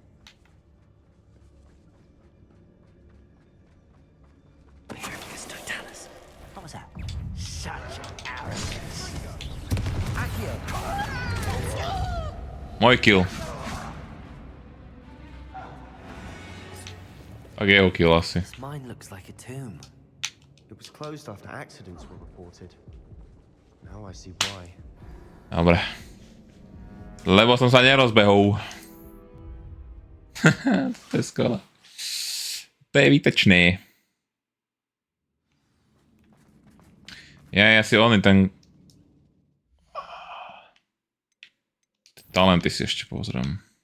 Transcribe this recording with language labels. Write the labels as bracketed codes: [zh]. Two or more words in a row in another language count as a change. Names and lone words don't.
[en] What was that? Such arrogance. Accio. [sk] Môj kill. Tak jeho kill asi. [en] This mine looks like a tomb. It was closed after accidents were reported. Now I see why. [sk] Dobre. Lebo som sa nerozbehol. To je skvelé. To je výtečné. Ja si oný ten... Talenty si ešte pozriem.